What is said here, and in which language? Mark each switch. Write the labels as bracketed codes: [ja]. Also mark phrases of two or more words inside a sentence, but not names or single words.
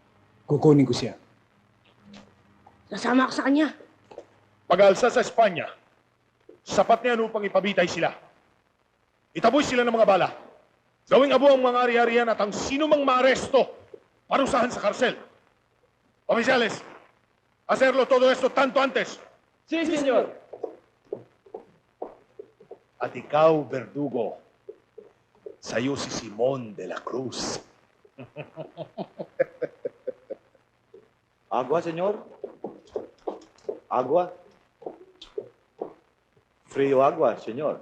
[tl] Kukunin ko siya. Nasama ka sa kanya. Pag-alsa sa Espanya, sapat na yan upang ipabitay sila. Itaboy sila ng mga bala. Gawing abo ang mga ari-arian at ang sino mang maaresto, parusahan sa karsel. [es] Oficiales, hacerlo todo esto tanto antes. Si, senyor! [tl] At ikaw, Verdugo, sa'yo si Simon de la Cruz. [es] Agua, senyor? Agua? Frío agua, senyor.